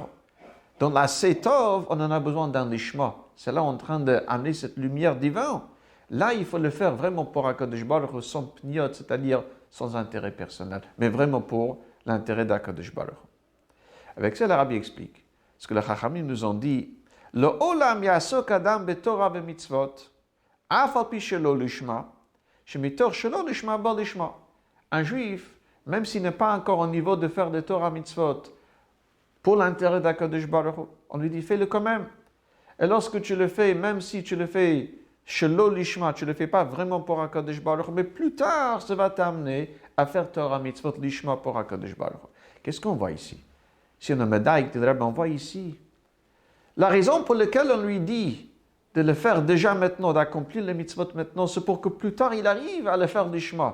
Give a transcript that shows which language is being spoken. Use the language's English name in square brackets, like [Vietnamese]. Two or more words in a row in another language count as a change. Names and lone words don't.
[French] Dans l'Asetov, on en a besoin d'un lishma. C'est là en train d'amener cette lumière divine. Là, il faut le faire vraiment pour HaKadosh Baruch Hu, sans pniot, c'est-à-dire sans intérêt personnel, mais vraiment pour l'intérêt d'HaKadosh Baruch Hu. Avec ça, le Rabbi explique. Ce que les Chachamim nous ont dit, [Hebrew] לעולם יעסוק אדם בתורה ומצוות אף על פי שלא לשמה שמתוך שלא לשמה בא לשמה. [French] Un juif, même s'il n'est pas encore au niveau de faire des [Hebrew] תורה מצוות, [French] pour l'intérêt d'HaKadosh Baruch Hu, on lui dit, fais-le quand même. Et lorsque tu le fais, même si tu le fais [Hebrew] שלא לשמה, [French] tu ne le fais pas vraiment pour HaKadosh Baruch Hu, mais plus tard, ça va t'amener à faire [Hebrew] תורה מצוות לשמה [French] pour HaKadosh Baruch Hu. Qu'est-ce qu'on voit ici? Si on a médaille, on voit ici la raison pour laquelle on lui dit de le faire déjà maintenant, d'accomplir les mitzvot maintenant, c'est pour que plus tard il arrive à le faire l'ishma.